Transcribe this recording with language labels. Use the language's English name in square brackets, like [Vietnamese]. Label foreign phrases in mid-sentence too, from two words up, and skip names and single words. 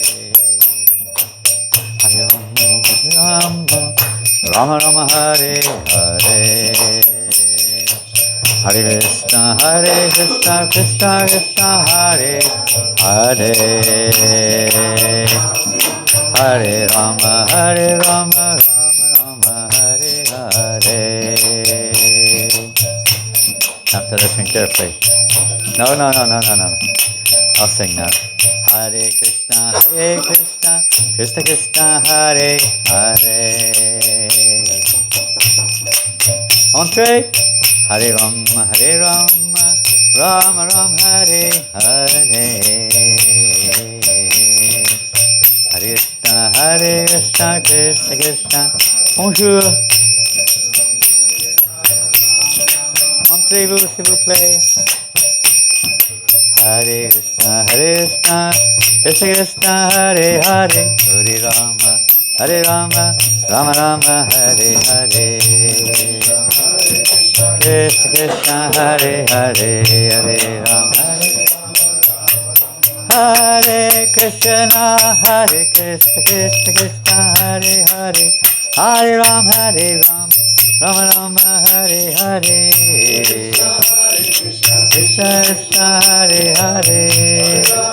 [Sanskrit] Hare Rama, Rama Rama, Hare Hare, Hare Krishna, Krishna Krishna, Hare Hare, Hare Rama, Rama Rama, Hare Hare. [English] Have to listen carefully. No. I'll sing now. [Sanskrit] Hare Krishna, Krishna Krishna, Hare Hare. [French] Entree. [Sanskrit] Hare Rama, Rama Rama, Hare Hare. Hare Krishna, Krishna Krishna. [French] Bonjour. Entrez-vous, s'il vous plaît. [Sanskrit] Hare Krishna, Krishna Krishna, Hare Hare. Hare Rama, Rama Rama, Hare Hare. Krishna Krishna, Hare Hare, Hare Rama, Hare Krishna, Krishna Krishna, Hare Hare, Hare Rama, Rama Rama, Hare Hare, Krishna Krishna, Hare Hare,